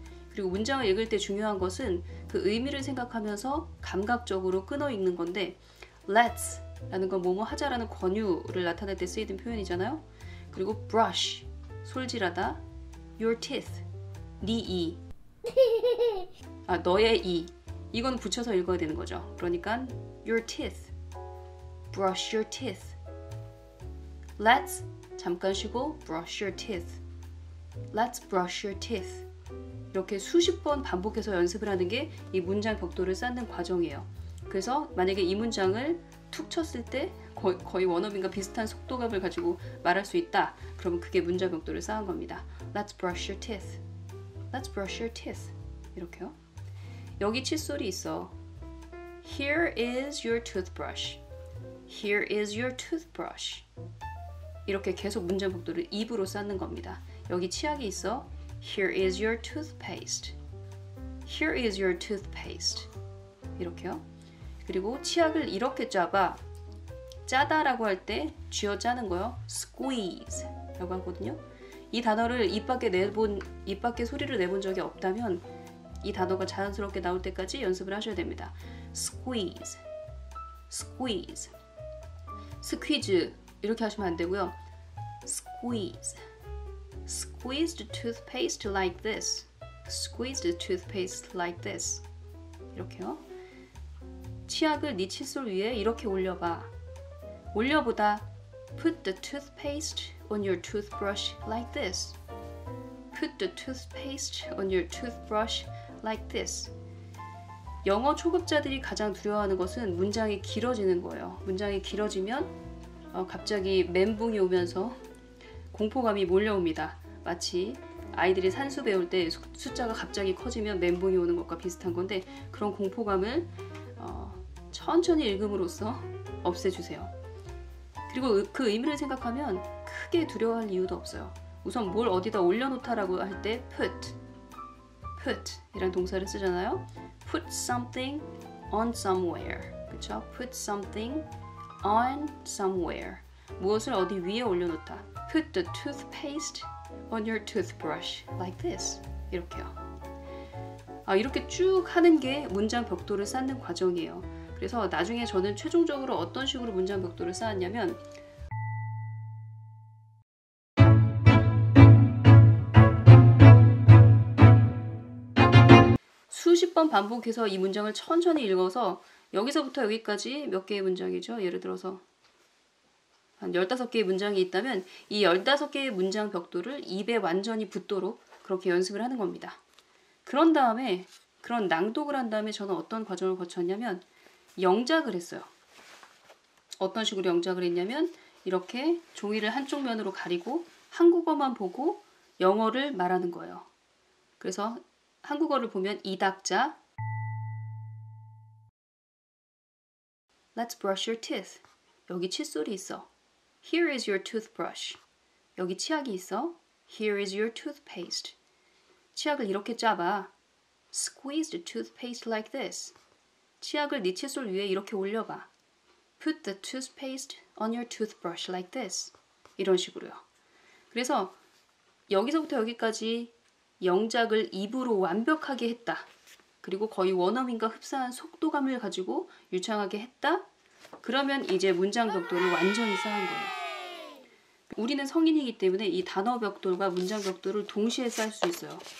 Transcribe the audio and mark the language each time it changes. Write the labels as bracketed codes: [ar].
[ko] 그리고 문장을 읽을 때 중요한 것은 그 의미를 생각하면서 감각적으로 끊어 읽는 건데 Let's 라는 건 뭐뭐 하자라는 권유를 나타낼 때 쓰이는 표현이잖아요. 그리고 brush, 솔질하다, [en] your teeth, [ko] 네 이, 너의 이 이건 붙여서 읽어야 되는 거죠. 그러니까 [en] your teeth, brush your teeth. Let's [ko] 잠깐 쉬고 [en] brush your teeth. Let's brush your teeth. [ko] 이렇게 수십 번 반복해서 연습을 하는 게 이 문장 벽돌을 쌓는 과정이에요. 그래서 만약에 이 문장을 툭 쳤을 때 거의 원어민과 비슷한 속도감을 가지고 말할 수 있다. 그러면 그게 문장 벽돌을 쌓은 겁니다. [en] Let's brush your teeth. Let's brush your teeth. [ko] 이렇게요. 여기 칫솔이 있어. [en] Here is your toothbrush. Here is your toothbrush. [ko] 이렇게 계속 문장 벽돌을 입으로 쌓는 겁니다. 여기 치약이 있어. [en] Here is your toothpaste. Here is your toothpaste. [ko] 이렇게요. 그리고 치약을 이렇게 짜봐. 짜다라고 할 때 쥐어 짜는 거요. squeeze 라고 하거든요. 이 단어를 입 밖에 소리를 내본 적이 없다면 이 단어가 자연스럽게 나올 때까지 연습을 하셔야 됩니다. [en] squeeze, squeeze, squeeze [ko] 이렇게 하시면 안 되고요. [en] squeeze, squeeze the toothpaste like this. Squeeze the toothpaste like this. [ko] 이렇게요. 치약을 네 칫솔 위에 이렇게 올려봐. 올려보다. [en] Put the toothpaste on your toothbrush like this. Put the toothpaste on your toothbrush like this. [ko] 영어 초급자들이 가장 두려워하는 것은 문장이 길어지는 거예요. 문장이 길어지면 갑자기 멘붕이 오면서 공포감이 몰려옵니다. 마치 아이들이 산수 배울 때 숫자가 갑자기 커지면 멘붕이 오는 것과 비슷한 건데 그런 공포감을 천천히 읽음으로써 없애주세요. 그리고 그 의미를 생각하면 크게 두려워할 이유도 없어요. 우선 뭘 어디다 올려놓다라고 할 때 put 이란 동사를 쓰잖아요. [en] put something on somewhere. [ko] 그쵸? [en] put something on somewhere. [ko] 무엇을 어디 위에 올려놓다. [en] put the toothpaste on your toothbrush like this. [ko] 이렇게요. 이렇게 쭉 하는 게 문장 벽돌을 쌓는 과정이에요. 그래서 나중에 저는 최종적으로 어떤 식으로 문장 벽돌을 쌓았냐면 수십 번 반복해서 이 문장을 천천히 읽어서 여기서부터 여기까지 몇 개의 문장이죠? 예를 들어서 한 15개의 문장이 있다면 이 15개의 문장 벽돌을 입에 완전히 붙도록 그렇게 연습을 하는 겁니다. 그런 다음에 그런 낭독을 한 다음에 저는 어떤 과정을 거쳤냐면 영작을 했어요. 어떤 식으로 영작을 했냐면 이렇게 종이를 한쪽 면으로 가리고 한국어만 보고 영어를 말하는 거예요. 그래서 한국어를 보면 이닥자 [en] Let's brush your teeth. [ko] 여기 칫솔이 있어. [en] Here is your toothbrush. [ko] 여기 치약이 있어. [en] Here is your toothpaste. [ko] 치약을 이렇게 짜봐. [en] Squeeze the toothpaste like this. [ko] 치약을 네 칫솔 위에 이렇게 올려봐. [en] Put the toothpaste on your toothbrush like this. [ko] 이런 식으로요. 그래서 여기서부터 여기까지 영작을 입으로 완벽하게 했다. 그리고 거의 원어민과 흡사한 속도감을 가지고 유창하게 했다. 그러면 이제 문장 벽돌을 완전히 쌓은 거예요. 우리는 성인이기 때문에 이 단어 벽돌과 문장 벽돌을 동시에 쌓을 수 있어요.